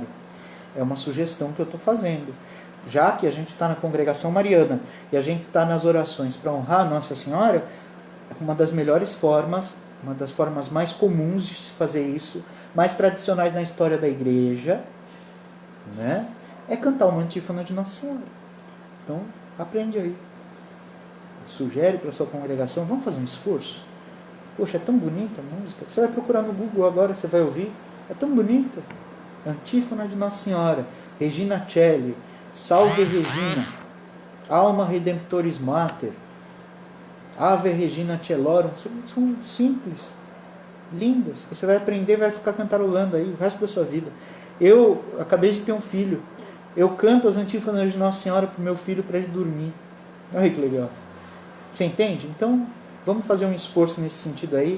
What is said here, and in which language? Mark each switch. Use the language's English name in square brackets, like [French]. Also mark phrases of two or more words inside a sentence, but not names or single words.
[Portuguese] É uma sugestão que eu estou fazendo. Já que a gente está na congregação mariana e a gente está nas orações para honrar Nossa Senhora, uma das melhores formas, uma das formas mais comuns de se fazer isso, mais tradicionais na história da igreja, né, é cantar uma antífona de Nossa Senhora. Então, aprende aí. Sugere para a sua congregação, vamos fazer um esforço? Poxa, é tão bonita a música. Você vai procurar no Google agora, você vai ouvir. É tão bonita. Antífona de Nossa Senhora, Regina Celli, Salve Regina, Alma Redemptoris Mater, Ave Regina Celorum. São simples, lindas. Você vai aprender, vai ficar cantarolando aí o resto da sua vida. Eu acabei de ter um filho. Eu canto as antífonas de Nossa Senhora para o meu filho para ele dormir. Olha que legal. Você entende? Então, vamos fazer um esforço nesse sentido aí.